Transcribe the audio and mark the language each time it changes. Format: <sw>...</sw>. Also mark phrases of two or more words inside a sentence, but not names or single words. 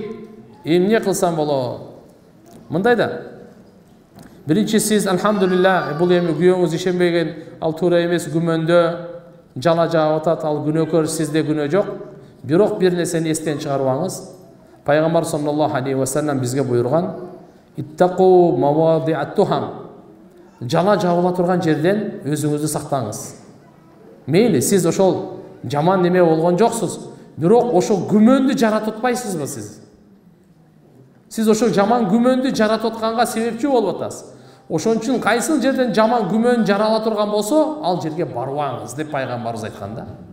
<ky>Эмне кылсам болот? Мындай да. Биринчи сиз алхамдулилла, бул эми күйөөңүз ишенбеген, ал туура эмес күмөндө жала жаап атат, ал күнөөкөр, сизде күнөө жок. Бирок бир нерсени эстен чыгарбаңыз. Пайгамбар</ky> <ar>صلى الله عليه وسلم</ar> <ky>бизге буйруган:</ky> <ar>"اتقوا مواضع التهم."</ar> <ky>Жала жабыла турган жерден өзүңүздү сактаңыз. Мейли, сиз ошол жаман неме болгон жоксуз, бирок ошол күмөндү жаратып атпайсызбы сиз? Сиз ошол жаман күмөндү жаратып атканга себепчи болуп атасыз. Ошон үчүн кайсыл жерден жаман күмөн жарала турган болсо, ал жерге барбаңыз деп пайгамбарыбыз айткан да.</ky>